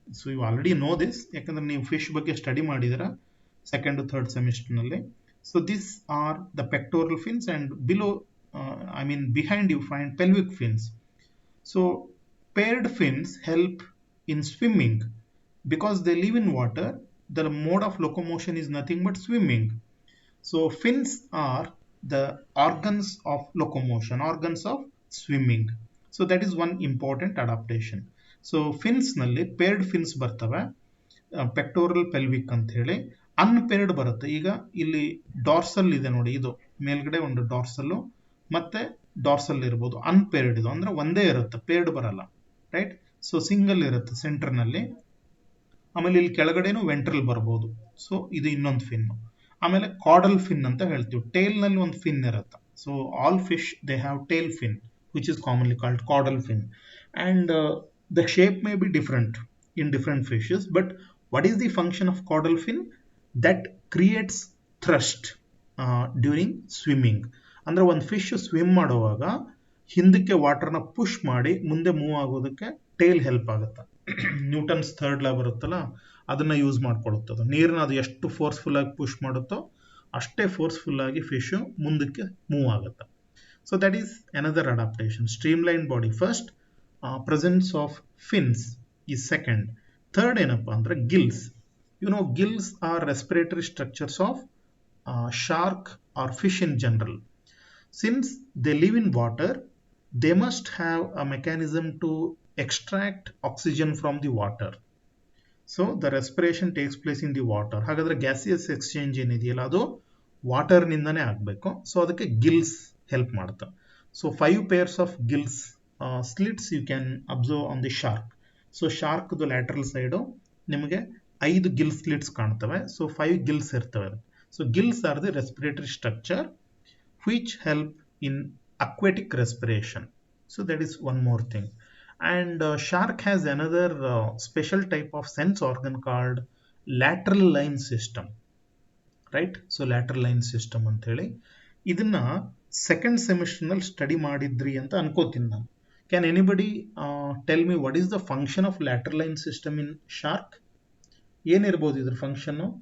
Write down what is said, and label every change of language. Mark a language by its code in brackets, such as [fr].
[en] so you already know this, [kn] ಯಾಕಂದ್ರೆ ನೀವು fish ಬಗ್ಗೆ study ಮಾಡಿದಿರ second third ಸೆಮಿಸ್ಟರ್ನಲ್ಲಿ. [en] So this are the pectoral fins and below, behind you find pelvic fins. So paired fins help in swimming because they live in water. The mode of locomotion is nothing but swimming. So fins are the organs of locomotion, organs of swimming. So that is one important adaptation. So fins nalli paired fins [kn] ಬರ್ತವೆ, [en] pectoral pelvic [kn] ಅಂತ ಹೇಳಿ. Unpaired ಬರುತ್ತೆ. ಈಗ ಇಲ್ಲಿ dorsal ಇದೆ ನೋಡಿ, ಇದು ಮೇಲ್ಗಡೆ ಒಂದು ಡಾರ್ಸಲ್ಲು ಮತ್ತೆ ಡಾರ್ಸಲ್ ಇರ್ಬೋದು. ಅನ್ಪೇರ್ಡ್ ಇದು ಅಂದ್ರೆ ಒಂದೇ ಇರುತ್ತೆ, ಪೇರ್ಡ್ ಬರಲ್ಲ, ರೈಟ್? ಸೊ ಸಿಂಗಲ್ ಇರುತ್ತೆ ಸೆಂಟರ್ನಲ್ಲಿ. ಆಮೇಲೆ ಇಲ್ಲಿ ಕೆಳಗಡೆನೂ ವೆಂಟ್ರಲ್ ಬರ್ಬೋದು. ಸೊ ಇದು ಇನ್ನೊಂದು ಫಿನ್. ಆಮೇಲೆ ಕಾಡಲ್ ಫಿನ್ ಅಂತ ಹೇಳ್ತೀವಿ, ಟೇಲ್ನಲ್ಲಿ ಒಂದು ಫಿನ್ ಇರುತ್ತೆ. [en] So all fish they have tail fin which is commonly called caudal fin, and the shape may be different in different fishes, but what is the function of caudal fin? That creates thrust during swimming. [kn] ಅಂದ್ರೆ ಒಂದು fish swim ಮಾಡುವಾಗ ಹಿಂದಕ್ಕೆ ವಾಟರ್ನ push ಮಾಡಿ ಮುಂದೆ move ಆಗೋದಕ್ಕೆ tail help ಆಗುತ್ತೆ. Newton's third ಲಾ ಬರುತ್ತಲ್ಲ, ಅದನ್ನ ಯೂಸ್ ಮಾಡ್ಕೊಳ್ಳುತ್ತೆ. ಅದು ನೀರನ್ನ ಅದು ಎಷ್ಟು ಫೋರ್ಸ್ಫುಲ್ ಆಗಿ ಪುಷ್ ಮಾಡುತ್ತೋ ಅಷ್ಟೇ ಫೋರ್ಸ್ಫುಲ್ ಆಗಿ ಫಿಶ್ ಮುಂದಕ್ಕೆ ಮೂವ್ ಆಗುತ್ತೆ. [en] So that is another adaptation. Streamline body first, presence of fins is second. [kn] Third ಏನಪ್ಪಾ ಅಂದ್ರೆ Gilles. [en] You know, gills are respiratory structures of shark or fish in general. Since they live in water, they must have a mechanism to extract oxygen from the water. So the respiration takes place in the water. [kn] ಹಾಗಾದ್ರೆ gaseous exchange ಏನಿದೆಯಲ್ಲ ಅದು ವಾಟರ್ನಿಂದನೇ ಆಗಬೇಕು. So ಅದಕ್ಕೆ Gilles help ಮಾಡುತ್ತೆ. [en] So 5 pairs of gills slits you can observe on the shark. [kn] So ಶಾರ್ಕ್ದು lateral side ನಿಮಗೆ 5 Gill slits ಕಾಣ್ತವೆ. So 5 Gilles ಇರ್ತವೆ. [en] So gills are the respiratory structure which help in aquatic respiration. So that is one more thing. And shark has another special type of sense organ called lateral line system, right? [kn] So [en] lateral line system [kn] ಅಂತ ಹೇಳಿ ಇದನ್ನ second semester ನಲ್ಲಿ study ಮಾಡಿದ್ರಿ ಅಂತ ಅನ್ಕೋತೀನಿ ನಾನು. [en] Can anybody tell me what is the function of lateral line system in shark? [kn] ಏನಿರ್ಬೋದು ಇದ್ರ ಫಂಕ್ಷನ್?